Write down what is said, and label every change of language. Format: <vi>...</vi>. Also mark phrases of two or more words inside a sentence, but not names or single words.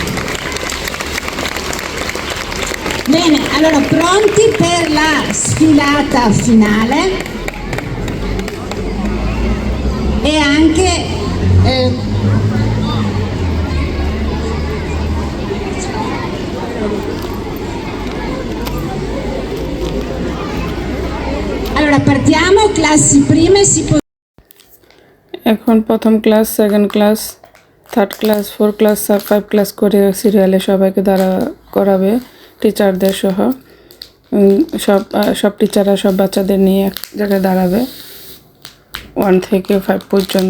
<it>Bene, allora pronti per la sfilata finale e anche allora partiamo, classi prime si</it> <bn>এখন প্রথম ক্লাস,</bn> <en>second class, third class, 4 class, 5 class</en> <bn>করে সিরিয়ালে সবাইকে দাঁড়া করাবে টিচারদের সহ। সব টিচাররা সব বাচ্চাদের নিয়ে এক জায়গায় দাঁড়াবে 1 থেকে 5 পর্যন্ত।</bn>